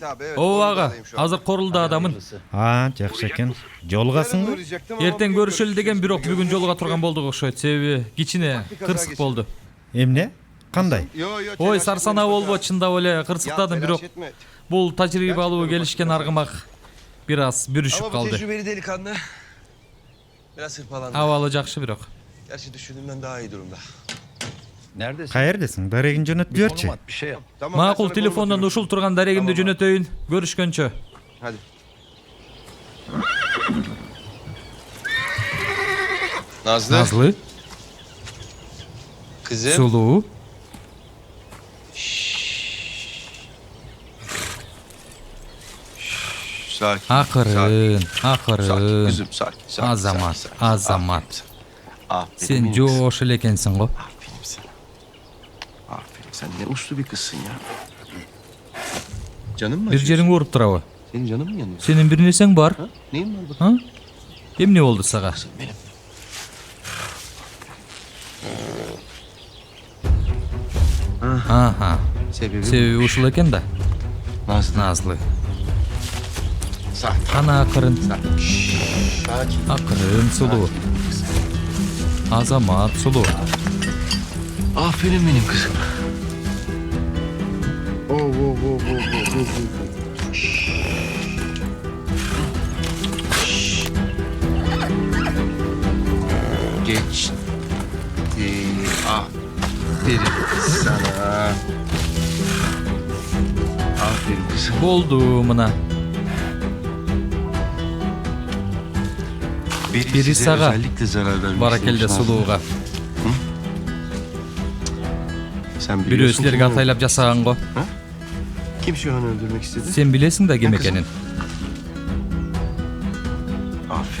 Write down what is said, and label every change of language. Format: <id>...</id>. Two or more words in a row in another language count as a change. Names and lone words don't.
<tr>Evet abi evet.</tr> <ky>Ооба ага,</ky> <tr>Koruldadayım şu an.</tr> <ky>азыр Корулдаадамын.</ky> <kk>Жақсы екен. Жолғасың ба?</kk> <tr>Uğrayacaktım ama</tr> <ky>Эртең</ky> <tr>bugün</tr> <ky>көрүшөлү деген бирок</ky> <tr>görüşürüz.</tr> <ky>бүгүн жолуга турган болдук окшойт. Себеби кичине кырсык болду. Эмне? Қандай?</ky> <tr>Yo, yo, Ой, telaş</tr> <ky>сарсанаа</ky> <tr>etme,</tr> <ky>болбо,</ky> <tr>lütfen.</tr> <ky>чындап эле</ky> <tr>Ya,</tr> <ky>кырсыктадым,</ky> <tr>telaş</tr> <ky>бирок</ky> <tr>etme.</tr> <ky>бул тажрыйба алуу келишкен аргымак бир аз бүрүшүп</ky> <tr>Ama bu</tr> <ky>калды.</ky> <tr>tecrübeli delikanlı biraz hırpalandı.</tr> <ky>Абалы жакшы бирок.</ky> <tr>Gerçi düşündüğümden daha iyi durumda. Neredesin?</tr> <ky>Каердесиң? Дарегин жөнөт берчи.</ky> <tr>Konum at, bir şey yap. Tamam, ben</tr> <ky>Макул</ky> <tr>sana</tr> <ky>телефондон</ky> <tr>konum</tr> <ky>ушул турган дарегимди</ky> <tr>Tamam.</tr> <ky>жөнөтөйүн. Көрүшкөнчө.</ky> <tr>atıyorum. Hadi. Nazlı.</tr> <ky>Назлы,</ky> <tr>Kızım.</tr> <ky>сулуу.</ky> <tr>Sakin.</tr> <ky>Акырын,</ky> <tr>Sakin</tr> <ky>акырын.</ky> <tr>kızım, sakin.</tr> <ky>Азамат,</ky> <tr>sakin.</tr> <ky>Азамат.</ky> <tr>Aferin</tr> <ky>Сен</ky> <tr>benim kızım.</tr> <ky>жоош эле экенсиң го.</ky> <tr>Aferin sana. Aferin. Sen ne uslu bir kızsın ya. Canın mı</tr> <ky>Бир</ky> <tr>acıyor?</tr> <ky>жериң ооруп турабы?</ky> <tr>Senin canın mı yanıyor?</tr> <ky>Сенин бир нерсең бар?</ky> <tr>Ha? Neyin var bu?</tr> <ky>А? Эмне болду сага?</ky> <tr>Kızım benim. Аха. Sebebi</tr> <ky>Себеби ушул экен да.</ky> <tr>Nazlı.</tr> <ky>Назлы.</ky> <tr>Sakin.</tr> <ky>Кана акырын,</ky> <tr>Sakin.</tr> <ky>акырын, сулуу. Азамат, сулуу.</ky> <tr>Aferin benim kızım. Oh. Geçti. Aferin sana. Aferin kızım.</tr> <ky>Болду мына.</ky> <tr>Biri size sağa. özellikle zarar vermek</tr> <ky>Баракелде</ky> <tr>istemiş Nazlı.</tr> <ky>сулууга.</ky> <tr>Sen</tr> <ky>Бирөө</ky> <tr>biliyorsun</tr> <ky>силерге</ky> <tr>kim o?</tr> <ky>атайлап жасаган го.</ky> <tr>Kim Sühan'ı öldürmek istedi?</tr> <ky>Сен билесиң да ким</ky> <tr>Ben kızım.</tr> <ky>экенин.</ky> <tr>Aferin.</tr>